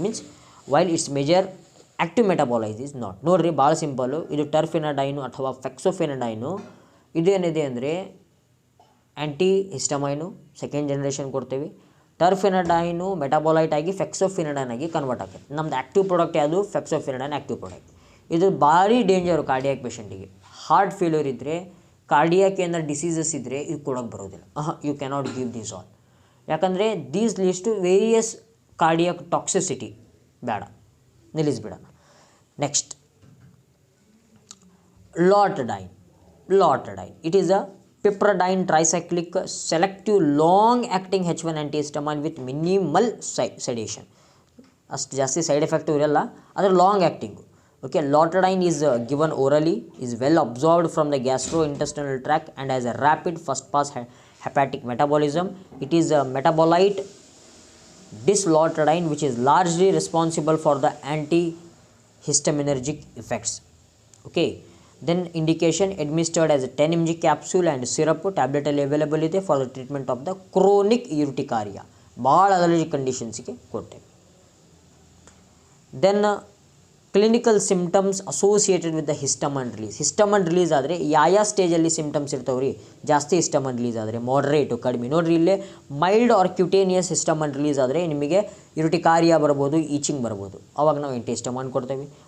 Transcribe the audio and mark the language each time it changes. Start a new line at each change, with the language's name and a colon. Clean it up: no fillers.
English: Means while its major active metabolites is not.
Kannada: ನೋಡ್ರಿ, ಭಾಳ simple. ಇದು ಟರ್ಫೆನಡೈನು ಅಥವಾ ಫೆಕ್ಸೋಫೆನಡೈನು ಇದೇನಿದೆ ಅಂದರೆ ಆ್ಯಂಟಿ ಹಿಸ್ಟಮೈನು ಸೆಕೆಂಡ್ ಜನ್ರೇಷನ್ ಕೊಡ್ತೀವಿ. ಟರ್ಫೆನಡೈನು ಮೆಟಾಬೋಲೈಟ್ ಆಗಿ ಫೆಕ್ಸೋಫೆನಡೈನ್ ಆಗಿ ಕನ್ವರ್ಟ್ ಆಗುತ್ತೆ. ನಮ್ಮದು ಆ್ಯಕ್ಟಿವ್ ಪ್ರಾಡಕ್ಟ್ ಯಾವುದು? ಫೆಕ್ಸೋಫೆನಡೈನ್ ಆ್ಯಕ್ಟಿವ್ ಪ್ರಾಡಕ್ಟ್. ಇದು ಭಾರಿ ಡೇಂಜರು ಕಾರ್ಡಿಯಾಕ್ ಪೇಷಂಟಿಗೆ. ಹಾರ್ಟ್ ಫೇಲ್ಯೂರ್ ಇದ್ದರೆ, ಕಾರ್ಡಿಯಾಕ್ ಏನಾರು ಡಿಸೀಸಸ್ ಇದ್ದರೆ ಇದು ಕೊಡೋಕ್ಕೆ ಬರೋದಿಲ್ಲ.
English: You cannot give these all. ಯಾಕಂದರೆ these leads to various cardiac toxicity.
Kannada: ಬೇಡ, ನಿಲ್ಲಿಸ್ಬೇಡ. Next ಲಾಟಡೈನ್.
English: It is a piperidine tricyclic selective long acting H1 antihistamine with minimal sedation.
Kannada: ಅಷ್ಟು ಜಾಸ್ತಿ ಸೈಡ್ ಎಫೆಕ್ಟಿವ್ ಇರಲ್ಲ, ಆದರೆ long acting.
English: Okay, Lotadine is given orally, is well absorbed from the gastrointestinal tract and has a rapid first pass hepatic metabolism. It is a metabolite dislotadine which is largely responsible for the antihistaminergic effects. Okay, then indication administered as a 10 mg capsule and syrup tablet available ಇದೆ for the treatment of the chronic urticaria.
Kannada: ಭಾಳ allergy ಕಂಡೀಷನ್ಸ್ಗೆ ಕೊಟ್ಟೆ.
English: Then clinical symptoms associated with the histamine release.
Kannada: ಹಿಸ್ಟಮನ್ release ಆದರೆ ಯಾವ ಸ್ಟೇಜಲ್ಲಿ symptoms ಇರ್ತಾವೆ ರೀ? ಜಾಸ್ತಿ ಹಿಸ್ಟಮನ್ release ಆದರೆ, ಮಾಡ್ರೇಟು ಕಡಿಮೆ. ನೋಡಿರಿ ಇಲ್ಲೇ ಮೈಲ್ಡ್ ಆರ್ ಕ್ಯುಟೇನಿಯಸ್ ಹಿಸ್ಟಮನ್ ರಿಲೀಸ್ ಆದರೆ ನಿಮಗೆ ಯುಟಿಕಾರಿಯಾ ಬರ್ಬೋದು, ಈಚಿಂಗ್ ಬರ್ಬೋದು, ಅವಾಗ ನಾವು ಆ್ಯಂಟಿ ಹಿಸ್ಟಮನ್ ಕೊಡ್ತೇವೆ.